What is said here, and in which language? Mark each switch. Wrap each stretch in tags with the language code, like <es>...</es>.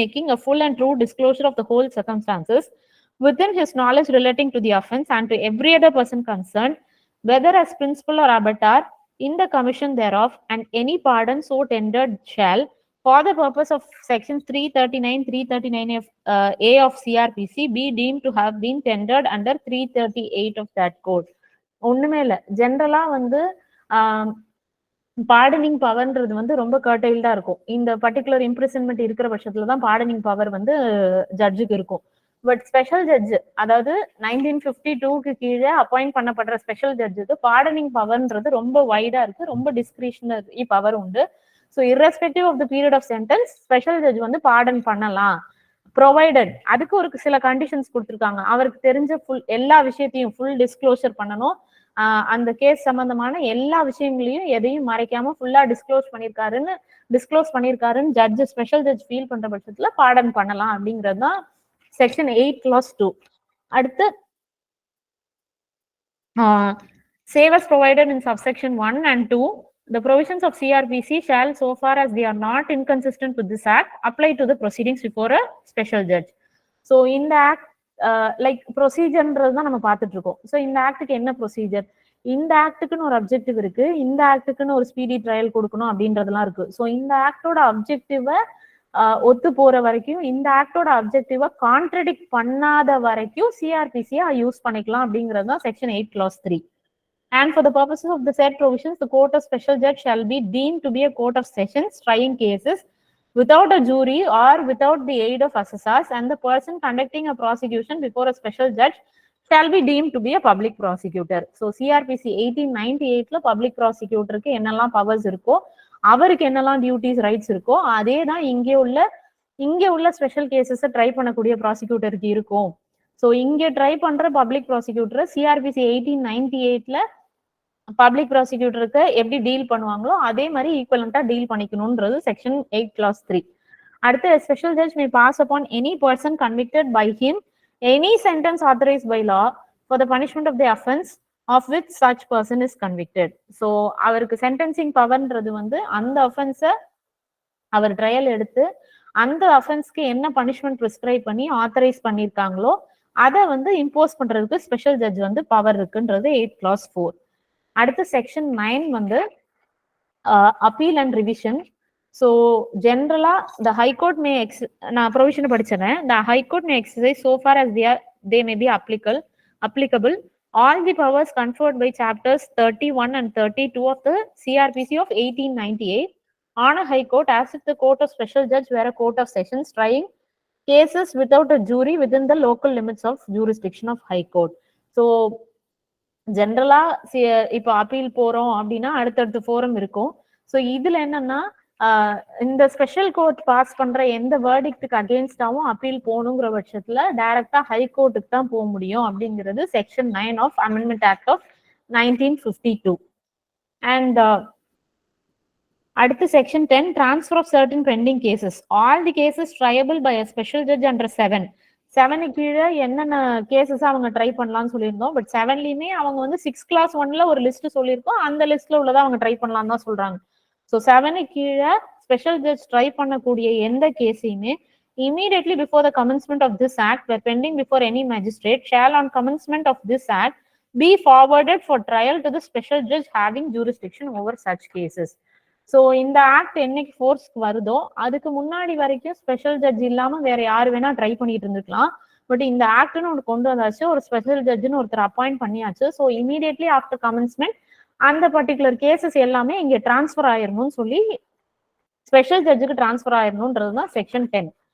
<en>a full and true disclosure of the whole circumstances within his knowledge relating to the offense and to every other person concerned, whether as principal or abettor in the commission thereof, and any pardon so tendered shall, for the purpose of section 339A of CRPC, be deemed to have been tendered under 338 of that code.</en> <ta>ஒண்ணுமே இல்ல, ஜென்ரலா வந்து pardoning பவர்ன்றது வந்து ரொம்ப கர்டைல்டா இருக்கும். இந்த particular imprisonment இருக்கிற பட்சத்துல தான் பார்டனிங் பவர் வந்து ஜட்ஜுக்கு இருக்கும். பட் ஸ்பெஷல் ஜட்ஜ், அதாவது 1952க்கு கீழே அப்பாயிண்ட் பண்ணப்படுற ஸ்பெஷல் ஜட்ஜுக்கு பார்டனிங் பவர்ன்றது ரொம்ப வைடா இருக்கு, ரொம்ப டிஸ்கிரிஷனரி பவர் உண்டு. So irrespective of the period of sentence special judge வந்து பார்டன் பண்ணலாம், ப்ரொவைடட் அதுக்கு ஒரு சில கண்டிஷன்ஸ் கொடுத்துருக்காங்க. அவருக்கு தெரிஞ்ச எல்லா விஷயத்தையும் ஃபுல் டிஸ்க்ளோஷர் பண்ணணும், அந்த கேஸ் சம்பந்தமான எல்லா விஷயங்களையும் எதையும் மறைக்காம ஃபுல்லா disclose பண்ணிருக்காருன்னு judge special judge feel பண்ற பட்சத்துல பார்டன் பண்ணலாம் அப்படிங்கிறது தான் செக்ஷன் 8 clause 2.</ta> <en>அடுத்து save as provided in subsection 1 and 2, the provisions of CRPC shall, so far as they are not inconsistent with this act, apply to the proceedings before a special judge.</en> <ta>So in the act like ப்ரொசீஜர்ன்றது தான் நம்ம பார்த்துட்டு இருக்கோம். So இந்த ஆக்டுக்கு என்ன procedure, இந்த ஆக்டுக்குன்னு ஒரு objective இருக்கு, இந்த ஆக்டுக்குன்னு ஒரு ஸ்பீடி ட்ரையல் கொடுக்கணும் அப்படின்றதுலாம் இருக்கு. ஸோ இந்த ஆக்டோட அப்ஜெக்டிவை ஒத்து போற வரைக்கும், இந்த ஆக்டோட அப்ஜெக்டிவை கான்ட்ரடிக்ட் பண்ணாத வரைக்கும் சிஆர்பிசியை யூஸ் பண்ணிக்கலாம் அப்படிங்கிறது தான் section 8 clause 3.</ta> <en>And for the purposes of the said provisions, the court of special judge shall be deemed to be a court of sessions trying cases without a jury or without the aid of assessors, and the person conducting a prosecution before a special judge shall be deemed to be a public prosecutor.</en> <ta>So CRPC 1898 ல public prosecutorக்கு என்னெல்லாம் powers இருக்கோ, அவருக்கு என்னெல்லாம் duties rights இருக்கோ, அதே தான் இங்கே உள்ள ஸ்பெஷல் கேசஸ் ட்ரை பண்ணக்கூடிய ப்ராசிக்யூட்டருக்கு இருக்கும். ஸோ இங்கே ட்ரை பண்ற பப்ளிக் ப்ராசிக்யூட்டர் சிஆர்பிசி 1898ல பப்ளிக் ப்ராசிக்யூட்டருக்கு எப்படி டீல் பண்ணுவாங்களோ அதே மாதிரி ஈக்குவலண்டா டீல் பண்ணிக்கணும்ன்றது செக்ஷன் 8 clause 3.</ta> <en>அடுத்து special judge may pass upon any person convicted by him any sentence authorised by law for the punishment of the offence of which such person is convicted.</en> <ta>So அவருக்கு sentencing பவர்ன்றது வந்து அந்த அஃபென்ஸை அவர் trial எடுத்து அந்த அஃபென்ஸ்க்கு என்ன punishment prescribe பண்ணி authorise பண்ணியிருக்காங்களோ அதை வந்து impose பண்றதுக்கு ஸ்பெஷல் ஜட்ஜ் வந்து பவர் இருக்குன்றது 8 clause 4. அடுத்து செக்ஷன் 9 வந்து அப்பீல் அண்ட் ரிவிஷன். ஸோ ஜென்ரலா த ஹைகோர்ட் மே நான் ப்ரொவிஷன் படிச்சேன்,</ta> <en>The high court may exercise so far as they may be applicable all the powers conferred by chapters 31 and 32 of the CRPC of 1898 on a high court as if the court of special judge were a court of sessions trying cases without a jury within the local limits of jurisdiction of high court.</en> <ta>So ஜென்ரலா இப்போ appeal போறோம் அப்படின்னா அடுத்தடுத்த forum இருக்கும். So இதுல என்னன்னா இந்த special court pass பண்ற எந்த வேர்டிக்டுக்கு அகேன்ஸ்டாவும் அப்பீல் போகணுங்கிற பட்சத்துல டைரக்டா ஹை கோர்ட்டுக்கு தான் போக முடியும் அப்படிங்கிறது section 9 of amendment act of 1952. And அடுத்து section 10 transfer of certain pending cases.</ta> <en>All the cases triable by a special judge under 7</en> <ta>கீழே என்னென்ன கேசஸ் அவங்க ட்ரை பண்ணலாம்னு சொல்லியிருந்தோம். பட் 7லயுமே அவங்க வந்து 6 clause 1ல ஒரு லிஸ்ட் சொல்லியிருக்கோம், அந்த லிஸ்ட்ல உள்ளதை அவங்க ட்ரை பண்ணலாம் தான் சொல்றாங்க. ஸோ 7 கீழே ஸ்பெஷல் ஜட்ஜ் ட்ரை பண்ணக்கூடிய எந்த கேஸையுமே</ta> <en>immediately before the commencement of this act were pending before any magistrate shall on commencement of this act be forwarded for trial to the special judge having jurisdiction over such cases.</en> <ta>So இந்த act என்னைக்கு ஃபோர்ஸ்க்கு வருதோ அதுக்கு முன்னாடி வரைக்கும் special judge இல்லாம வேற யாரு வேணா ட்ரை பண்ணிட்டு இருந்துக்கலாம். பட் இந்த ஆக்ட்னு ஒன்று கொண்டு வந்தாச்சு, ஒரு ஸ்பெஷல் ஜட்ஜ்னு ஒருத்தர் அப்பாயிண்ட் பண்ணியாச்சு. ஸோ இமீடியட்லி ஆஃப்டர் கமென்ஸ்மெண்ட் அந்த பர்டிகுலர் கேசஸ் எல்லாமே இங்க டிரான்ஸ்ஃபர் ஆயிரணும்னு சொல்லி ஸ்பெஷல் ஜட்ஜுக்கு டிரான்ஸ்ஃபர் ஆயிரணும்ன்றது தான் செக்ஷன் 10.</ta>